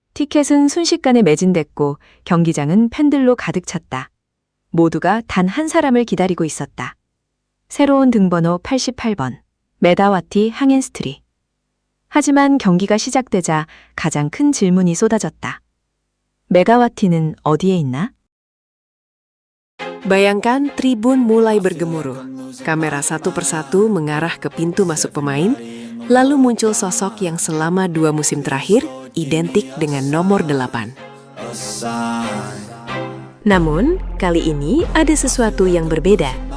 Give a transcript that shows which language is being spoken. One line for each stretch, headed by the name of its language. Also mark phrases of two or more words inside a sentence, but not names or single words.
Korean: 티켓은 순식간에 매진됐고 경기장은 팬들로 가득 찼다. 모두가 단 한 사람을 기다리고 있었다. 새로운 등번호 88번, 메다와티 항앤스트리. 하지만 경기가 시작되자 가장 큰 질문이 쏟아졌다. 메가와티는 어디에 있나?
Indonesian: Bayangkan tribun mulai bergemuruh. Kamera satu persatu mengarah ke pintu masuk pemain, lalu muncul sosok yang selama 2 musim terakhir identik dengan nomor 8. Namun, kali ini ada sesuatu yang berbeda.